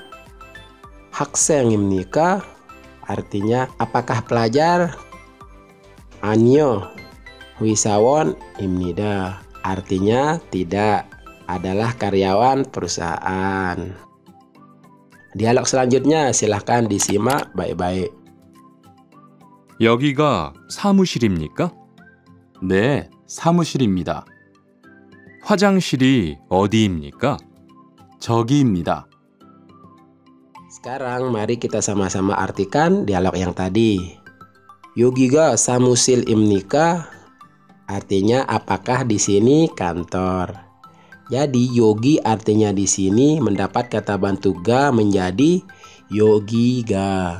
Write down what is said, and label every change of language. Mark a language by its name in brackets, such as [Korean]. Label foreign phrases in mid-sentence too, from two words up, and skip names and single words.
[Korean] 학생입니까 [Indonesian] artinya apakah pelajar. [Korean] 아니요 회사원입니다 [Indonesian] artinya tidak, adalah karyawan perusahaan. Dialog selanjutnya silahkan disimak baik-baik. [Korean] 여기가 사무실입니까? 네, 사무실입니다. 화장실이 어디입니까? 저기입니다. [Indonesian] Sekarang mari kita sama-sama artikan dialog yang tadi. [Korean] 여기가 사무실입니까 [Indonesian] artinya apakah di sini kantor. Jadi yogi artinya di sini mendapat kata bantu ga menjadi yogiga.